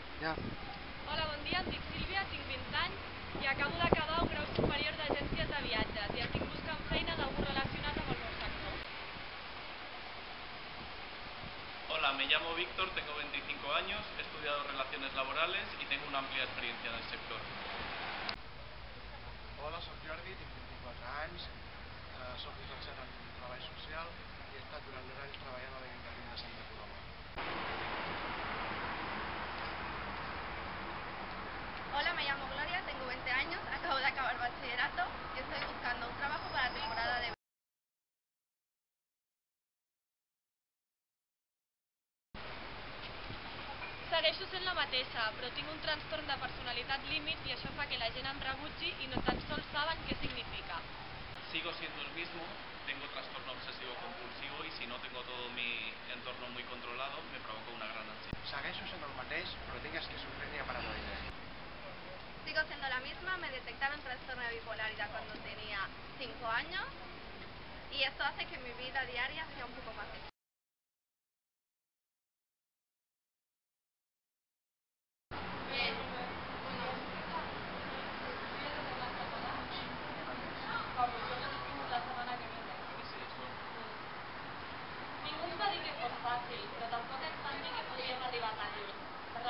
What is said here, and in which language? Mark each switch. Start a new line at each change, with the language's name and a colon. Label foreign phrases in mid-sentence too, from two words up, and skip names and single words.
Catalan: Ja. Hola, bon dia, em dic Sílvia, tinc 20 anys i acabo d'acabar un grau superior d'agències de viatges i estic buscant feina d'algú relacionat amb el meu sector.
Spanish: Hola, me llamo Víctor, tengo 25 años, he estudiado Relaciones Laborales y tengo una amplia experiencia en el sector.
Catalan: Hola, soc Jordi, tinc 24 anys, soc llicenciat en Treball Social i he estat durant 2 anys treballant a l'Ajuntament de Santa Coloma.
Spanish: Hola, me llamo Gloria, tengo 20 años, acabo de acabar bachillerato y estoy buscando un trabajo para la temporada de verano.
Catalan: Segueixo sent la mateixa, però tinc un trastorn de personalitat límit i això fa que la gent em rebutgi i no tan sols saben què significa.
Spanish: Sigo siendo el mismo, tengo trastorno obsesivo compulsivo y si no tengo todo mi entorno muy controlado, me provoca una gran ansiedad.
Catalan: Segueixo sent el mateix, però tinc esquizofrenia paranoide.
Spanish: Sigo siendo la misma, me detectaron trastorno de bipolaridad cuando tenía 5 años y esto hace que mi vida diaria sea un poco más difícil.
Catalan: Ningú ens va dir que fos fàcil, però tampoc ens van dir que podríem arribar tan lluny.